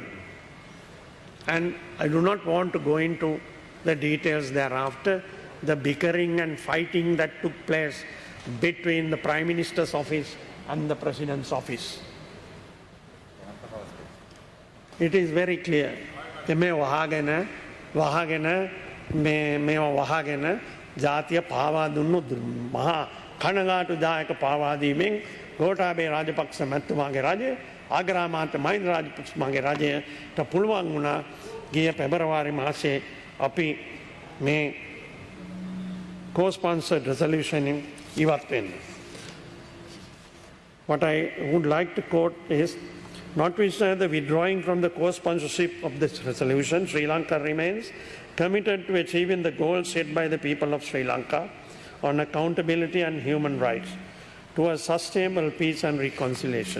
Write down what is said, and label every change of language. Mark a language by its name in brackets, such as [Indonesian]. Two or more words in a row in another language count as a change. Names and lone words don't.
[English] And I do not want to go into the details thereafter, the bickering and fighting that took place between the Prime Minister's office and the President's office. It is very clear. [Sinhala] මේ වහගෙන ජාතිය පාවා දුන්නු මහා කනගාටුදායක පාවාදීමෙන් ගෝඨාභය රාජපක්ෂ මැතිතුමාගේ රජය අග්‍රාමාත්‍ය මහින්ද රාජපක්ෂගේ රජයට පුළුවන් වුණා ගිය පෙබරවාරි මාසයේ අපි මේ [English] co-sponsored resolution [Sinhala] ඉවත් වෙන්න. [English] What I would like to quote is, notwithstanding the withdrawing from the co-sponsorship of this resolution, Sri Lanka remains committed to achieving the goals set by the people of Sri Lanka on accountability and human rights towards sustainable peace and reconciliation.